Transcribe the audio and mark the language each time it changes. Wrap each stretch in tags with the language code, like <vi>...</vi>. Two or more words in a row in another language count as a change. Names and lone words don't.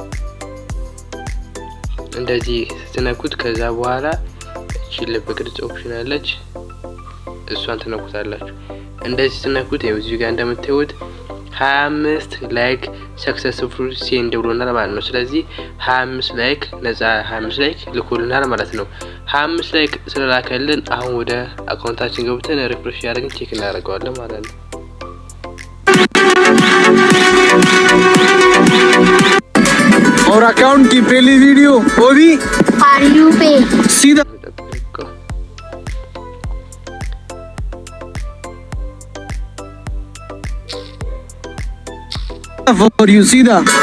<am>እንደዚህ ስትነኩት ከዛ በኋላ ልብ ቅርጽ ኦፕሽን አለች፣ እሷን ትነኩታላችሁ። እንደዚህ ስትነኩት ይኸው እዚህ ጋር እንደምታዩት 25 ላይክ</am> <en>successful send</en> <am>ብሎናል ማለት ነው። ስለዚህ 25 ላይክ ነፃ 25 ላይክ ልኮልናል ማለት ነው። 25 ላይክ ስለላከልን አሁን ወደ አካውንታችን ገብተን ሪፍሬሽ ያደርግን ቼክ እናደርገዋለን ማለት ነው።</am> <hi>और अकाउंट की पहली वीडियो होगी फॉर यू पे सीधा फॉर यू सीधा</hi>